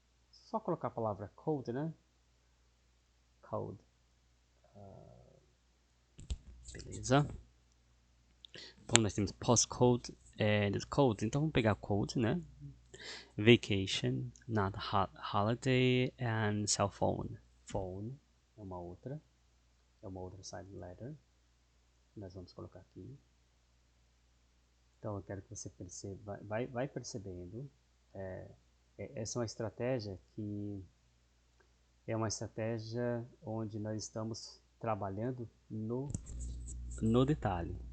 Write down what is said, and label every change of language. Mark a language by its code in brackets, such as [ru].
[pt] Só colocar a palavra code, né? Code. Beleza. Então nós temos postcode e code. Então vamos pegar code, né? [en] Vacation, not holiday, and cell phone. [pt] Phone é uma outra silent letter. Nós vamos colocar aqui. Então eu quero que você perceba, vai percebendo. Essa é uma estratégia que é uma estratégia onde nós estamos trabalhando no detalhe.